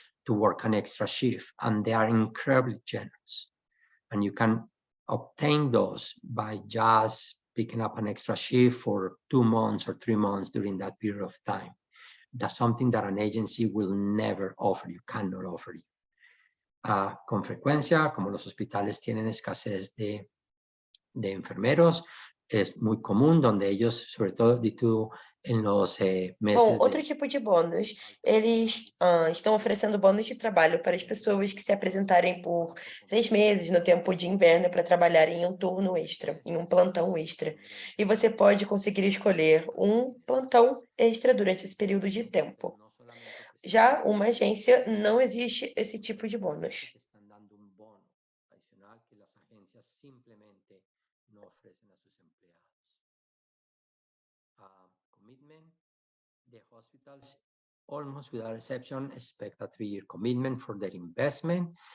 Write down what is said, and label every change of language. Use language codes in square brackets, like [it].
[en] to work an extra shift, and they are incredibly generous. And you can obtain those by just picking up an extra shift for 2 months or 3 months during that period of time. That's something that an agency will never offer you, cannot offer you. [es] Con frecuencia, como los hospitales tienen escasez de enfermeros, es muy común donde ellos, sobre todo en los meses [pt] Bom, outro tipo de bônus, eles estão oferecendo bônus de trabalho para as pessoas que se apresentarem por 3 meses no tempo de inverno para trabalhar em um turno extra, em um plantão extra. E você pode conseguir escolher um plantão extra durante esse período de tempo. Já uma agência, não existe esse tipo de bônus. [es] están dando un bono adicional que las agencias simplemente no ofrecen a sus empleados. [en] Commitment, the hospitals, almost without exception, expect a 3-year commitment for their investment.